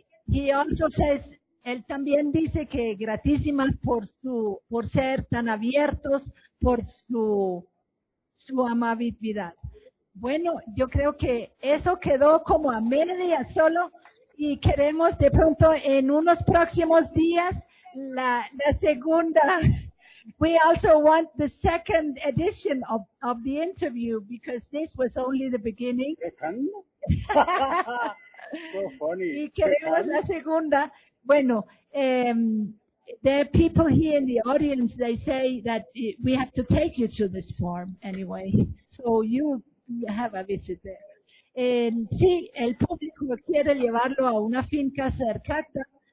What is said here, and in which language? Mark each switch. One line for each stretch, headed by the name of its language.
English: He also says,
Spanish: él también dice que gratísimas por ser tan abiertos, por su amabilidad. Bueno, yo creo que eso quedó como a media solo, y queremos de pronto en unos próximos días la segunda.
English: We also want the second edition of the interview, because this was only the beginning. So funny.
Spanish: Y queremos la segunda.
English: Bueno, there are people here in the audience, they say that we have to take you to this farm anyway. So you have a visit there.
Spanish: Sí, el público quiere llevarlo a una finca cercana.